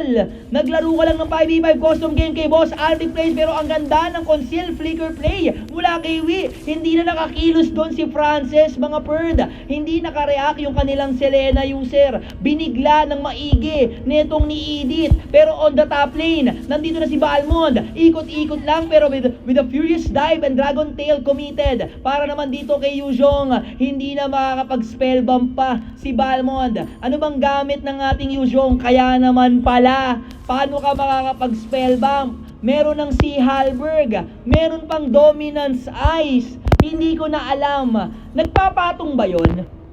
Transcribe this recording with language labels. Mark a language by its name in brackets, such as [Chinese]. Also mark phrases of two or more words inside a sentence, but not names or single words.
[Filipino] Naglaro ka lang ng 5v5 [English] custom game [Filipino] kay Boss Aldi Plays pero ang ganda ng [English] conceal flicker play [Filipino] mula kay Wii. Hindi na nakakilos doon si Frances, mga Perd. Hindi nakareact yung kanilang Selena user. Binigla ng maigi netong ni Edith. [English] Pero on the top lane, [Filipino] nandito na si Balmond. Ikot-ikot lang pero [English] with a furious dive and dragon tail committed. [Filipino] Para naman dito kay Yuzhong, hindi na makakapag-spellbomb pa si Balmond. Ano bang gamit ng ating Yuzhong? Kaya naman pala, paano ka makakapag-spellbomb? meron ng si Halberg, meron pang Dominance Ice. Hindi ko na alam. Nagpapatong ba yun?